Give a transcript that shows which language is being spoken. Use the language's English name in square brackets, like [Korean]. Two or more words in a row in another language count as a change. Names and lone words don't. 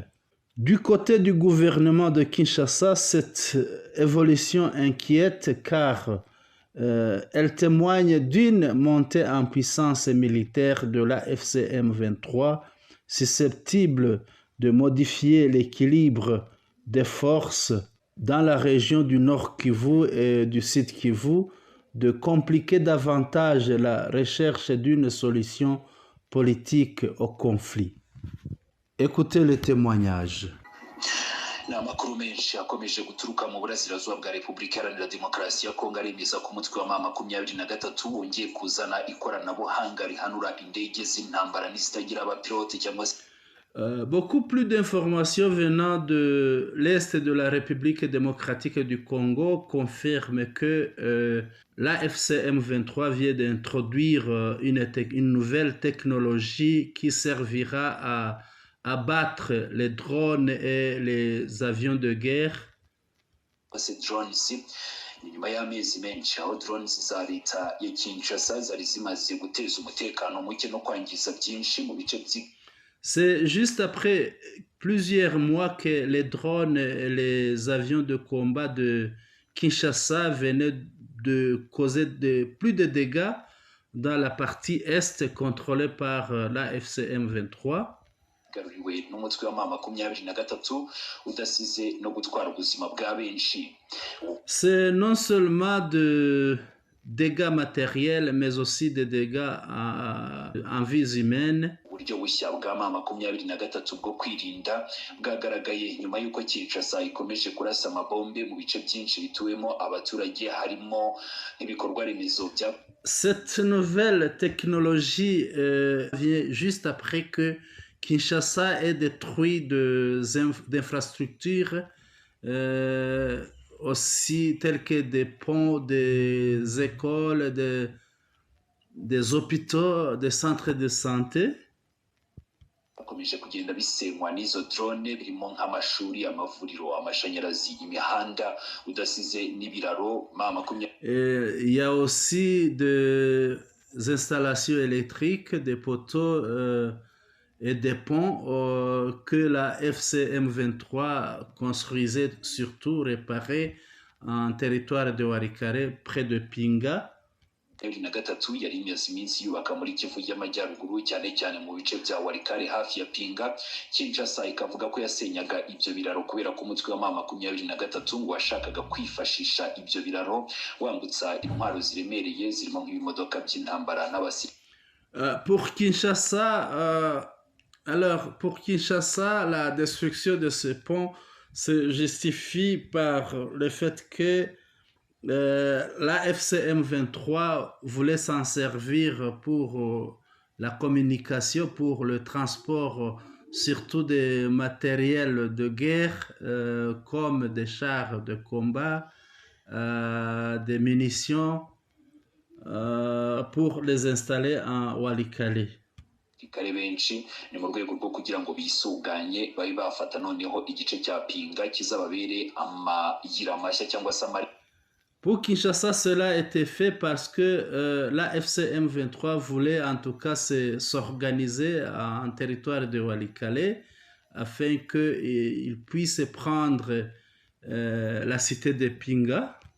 [French] Du côté du gouvernement de Kinshasa, cette évolution inquiète car elle témoigne d'une montée en puissance militaire de la FCM 23 susceptible de modifier l'équilibre des forces dans la région du Nord Kivu et du Sud Kivu, de compliquer davantage la recherche d'une solution politique au conflit. Écoutez le témoignage. [Kinyarwanda] ni amakuru menshi akomeje guturuka mu burasirazuba bwa Repubulika Iharanira Demokarasi ya Kongo aremeza ko umutwe wa M23 wongeye kuzana ikoranabuhanga rihanura indege z'intambara n'izitagira abapilote cyangwa se [French] Beaucoup plus d'informations venant de l'Est de la République démocratique du Congo confirment que l'AFC M23 vient d'introduire une nouvelle technologie qui servira à abattre les drones et les avions de guerre. ces drones [Kinyarwanda] nyuma y'amezi menshi aho drones za leta ya Kinshasa zari zimaze guteza umutekano muke no kwangiza byinshi mu bice [French] C'est juste après plusieurs mois que les drones et les avions de combat de Kinshasa venaient de causer plus de dégâts dans la partie est contrôlée par la FCM 23. C'est non seulement de dégâts matériels mais aussi des dégâts en vies humaines. [Kinyarwanda] uburyo bushya bwa M23 bwo kwirinda bwagaragaye nyuma y'uko Kinshasa ikomeje kurasa amabombe mu bice byinshi bituwemo abaturage harimo ibikorwa remezo bya. [French] Cette nouvelle technologie vient juste après que Kinshasa ait détruit des infrastructures aussi telles que des ponts, des écoles, des hôpitaux, des centres de santé. [Kinyarwanda] Hakomeje kugenda bisenywa n'izo drone birimo nk'amashuri, amavuriro, amashanyarazi, imihanda udasize n'ibiraro. [French] Il y a aussi des installations électriques, des poteaux et des ponts que la FCM 23 construisait, surtout réparés en territoire de Warikare près de Pinga. [Kinyarwanda] 2023 yari imaze iminsi yubaka muri Kivu y'Amajyaruguru cyane cyane mu bice bya Walikale hafi ya Pinga. Kinshasa ikavuga ko yasenyaga ibyo biraro kubera ko umutwe wa M23 ngo washakaga kwifashisha ibyo biraro wambutsa intwaro ziremereye zirimo nk'ibimodoka by'intambara n'abasirikare. [French] Pour Kinshasa, la destruction de ce pont se justifie par le fait que la FCM 23 voulait s'en servir pour la communication, pour le transport, surtout des matériels de guerre comme des chars de combat, des munitions, pour les installer en Walikale. [Kinyarwanda] Kare benshi ni mu rwego rwo kugira ngo bisuganye babe bafata noneho igice cya Pinga kizababere amayira mashya cyangwa se [French] Pour Kinshasa, cela a été fait parce que la FCM 23 voulait en tout cas s'organiser en territoire de Walikale afin qu'il puisse prendre la cité de Pinga.